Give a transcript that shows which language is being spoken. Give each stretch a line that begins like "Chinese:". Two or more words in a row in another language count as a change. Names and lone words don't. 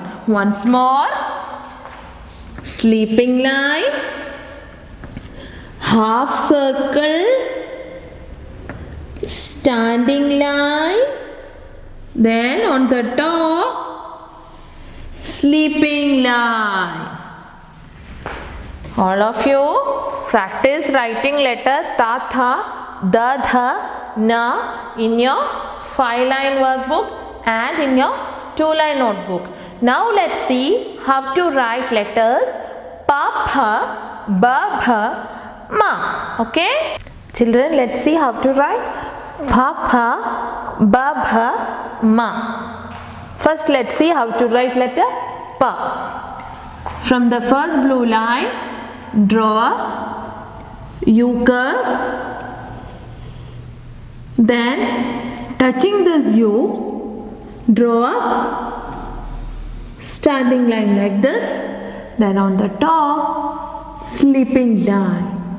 English: Once more, sleeping line, half circle, standing line, then on the top, sleeping line. All of you practice writing letter ta, tha, da, dha, na in your 5-line workbook and in your 2-line notebook. Now let's see how to write letters pa, pha, ba, bha, ma. Okay? Children, let's see how to write pa, pha, ba, bha, ma. First, let's see how to write letter pa. From the first blue line, draw a U curve. Then, touching this U, draw a standing line like this, then on the top sleeping line.